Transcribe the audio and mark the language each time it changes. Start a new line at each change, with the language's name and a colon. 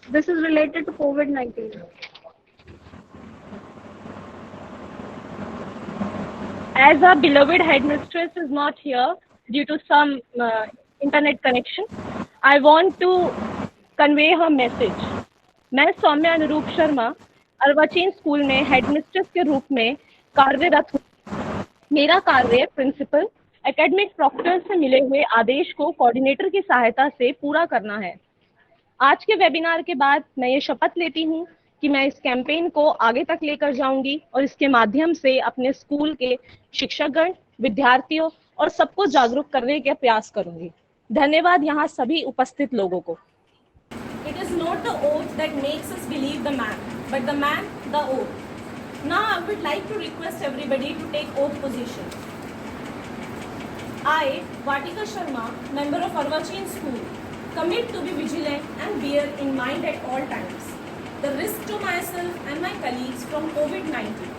English: This is related to COVID-19. As our beloved headmistress is not here due to some internet connection, I want to convey her message.
Hindi: मैं सौम्या अनुरूप Sharma अर्वाचीन school में headmistress के रूप में कार्यरत हूँ। मेरा कार्य प्रिंसिपल एकेडमिक प्रॉक्टर से मिले हुए आदेश को कोऑर्डिनेटर की सहायता से पूरा करना है। आज के वेबिनार के बाद मैं ये शपथ लेती हूँ कि मैं इस कैंपेन को आगे तक लेकर जाऊंगी और इसके माध्यम से अपने स्कूल के शिक्षकगण, विद्यार्थियों और सबको जागरूक करने का प्रयास करूंगी। धन्यवाद यहाँ सभी उपस्थित लोगों को।
English: It is not the oath that makes us believe the man, but the man the oath. Now I would like to request everybody to take oath position. I, Vatika Sharma, member of Arvachin School, commit to be vigilant and bear in mind at all times the risk to myself and my colleagues from COVID-19.